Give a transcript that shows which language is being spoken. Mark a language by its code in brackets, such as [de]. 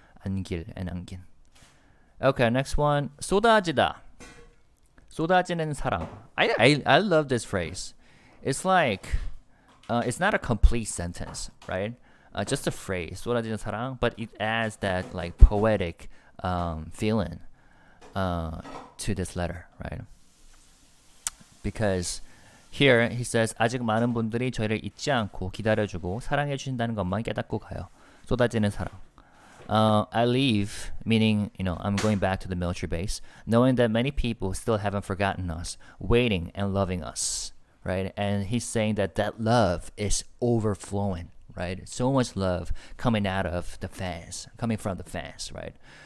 [ko] 안길 and 안긴. [en] Okay, next one. [ko] 쏟아지다. 쏟아지는 사랑. [en] I love this phrase. It's like it's not a complete sentence, right? Just a phrase, [ko] 쏟아지는 사랑, [en] but it adds that like poetic feeling to this letter, right? Because here he says [ko] 아직 많은 분들이 저희를 잊지 않고 기다려주고 사랑해 주신다는 것만 깨닫고 가요. 쏟아지는 사랑. [en] I leave, meaning, I'm going back to the military base, knowing that many people still haven't forgotten us, waiting and loving us, right? And he's saying that love is overflowing, right? So much love coming out of the fans, coming from the fans, right?